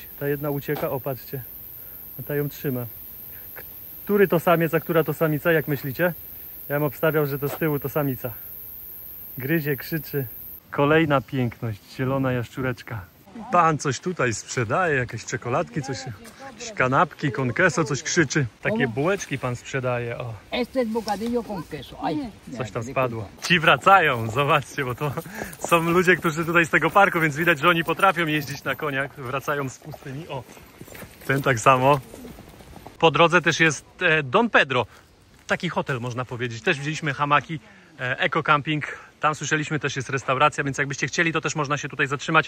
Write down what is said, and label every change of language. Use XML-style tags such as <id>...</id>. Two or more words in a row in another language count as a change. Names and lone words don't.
<pl>Ta jedna ucieka, o patrzcie, a ta ją trzyma. Który to samiec, a która to samica, jak myślicie? Ja bym obstawiał, że to z tyłu to samica. Gryzie, krzyczy. Kolejna piękność, zielona jaszczureczka. Pan coś tutaj sprzedaje, jakieś czekoladki, coś, jakieś kanapki,</pl> <es>con queso,</es> <pl>coś krzyczy. Takie bułeczki pan sprzedaje, o.</pl> <es>Este es bocadillo con queso. Ay,</es> <pl>Coś tam spadło. Ci wracają, zobaczcie, bo to są ludzie, którzy tutaj z tego parku, więc widać, że oni potrafią jeździć na koniach. Wracają z pustyni, o. Ten tak samo. Po drodze też jest Don Pedro. Taki hotel, można powiedzieć. Też widzieliśmy hamaki, eco-camping. Tam słyszeliśmy, też jest restauracja, więc jakbyście chcieli, to też można się tutaj zatrzymać.</pl>